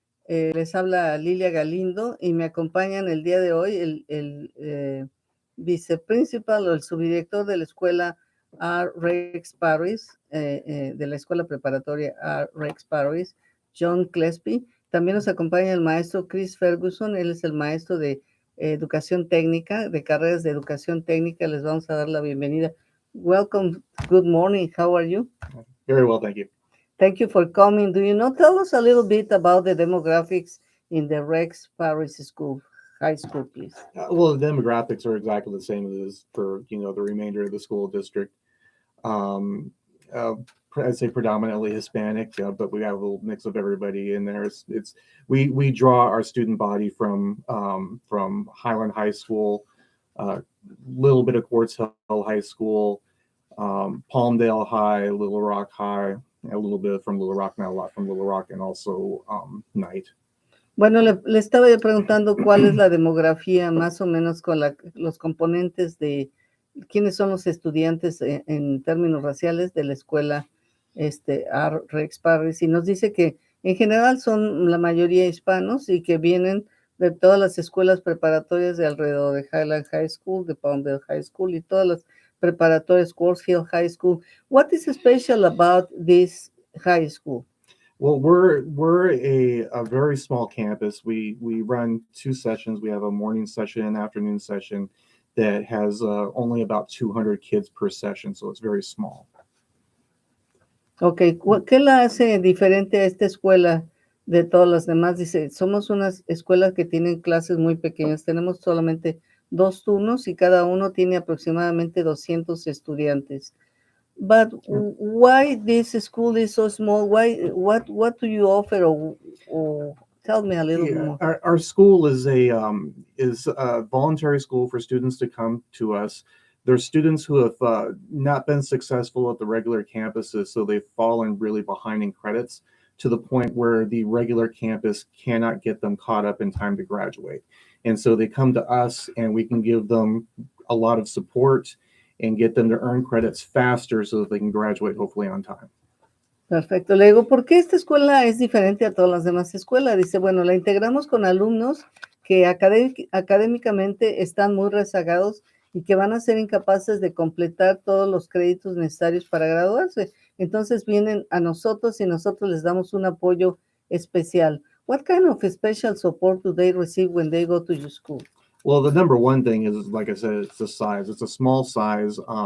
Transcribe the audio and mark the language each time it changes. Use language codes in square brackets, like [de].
[es] Les habla Lilia Galindo y me acompañan el día de hoy el viceprincipal o el subdirector de la escuela R. Rex Parris, de la escuela preparatoria R. Rex Parris, John Kleespies. También nos acompaña el maestro Chris Ferguson, él es el maestro de educación técnica, de carreras de educación técnica. Les vamos a dar la bienvenida. [en] Welcome, good morning, how are you? Very well, thank you. Thank you for coming. Do you know, tell us a little bit about the demographics in the Rex Parris School, high school, please. Well, the demographics are exactly the same as for the remainder of the school district. Um, uh, I'd say predominantly Hispanic, but we have a little mix of everybody in there. We draw our student body from Highland High School, a little bit of Quartz Hill High School, Palmdale High, Little Rock High, a little bit from Little Rock, not a lot from Little Rock, and also Knight. [es] Bueno, le estaba yo preguntando cuál es la demografía más o menos con los componentes de quiénes son los estudiantes en términos raciales de la escuela R. Rex Parris, y nos dice que en general son la mayoría hispanos y que vienen de todas las escuelas preparatorias de alrededor de Highland High School, de Palmdale High School y todas las preparatorias Quartz Hill High School. [en] What is special about this high school? Well, we're a very small campus. We run two sessions. We have a morning session and afternoon session that has only about 200 kids per session, so it's very small. [es] Okay, ¿qué la hace diferente a esta escuela de todas las demás? Dice, somos unas escuelas que tienen clases muy pequeñas. Tenemos solamente 2 turnos y cada uno tiene aproximadamente 200 estudiantes. [en] But why this school is so small? Why? What do you offer? Or tell me a little bit more. Our school is a voluntary school for students to come to us. There's students who have not been successful at the regular campuses, so they've fallen really behind in credits to the point where the regular campus cannot get them caught up in time to graduate. And so they come to us, and we can give them a lot of support and get them to earn credits faster so that they can graduate hopefully on time. [es] Perfecto. Le digo, ¿por qué esta escuela es diferente a todas las demás escuelas? Dice, bueno, la integramos con alumnos que académicamente están muy rezagados y que van a ser incapaces de completar todos los créditos necesarios para graduarse. Entonces vienen a nosotros y nosotros les damos un apoyo especial. [en] What kind of special support do they receive when they go to your school? Well, the number one thing is, like I said, it's the size. It's a small size.